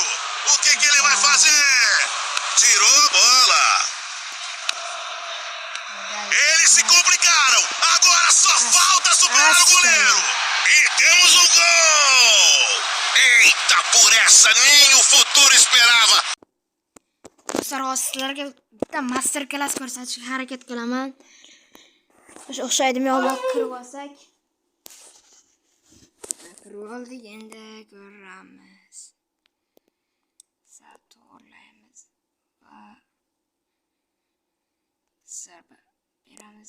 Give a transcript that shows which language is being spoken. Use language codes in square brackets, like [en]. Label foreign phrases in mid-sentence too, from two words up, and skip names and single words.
[pt] O que ele vai fazer? Tirou a bola. Eles se complicaram. Agora só falta superar o goleiro. E temos um gol. Eita, por essa nem o futuro esperava. [uz] Sizlarga bitta [en] master class [uz] ko'rsatishga harakat qilaman. O'xshaydimi yo'q kirib olsak. Kirib oldik, endi ko'ramiz. To'g'rilaymiz va zarba beramiz.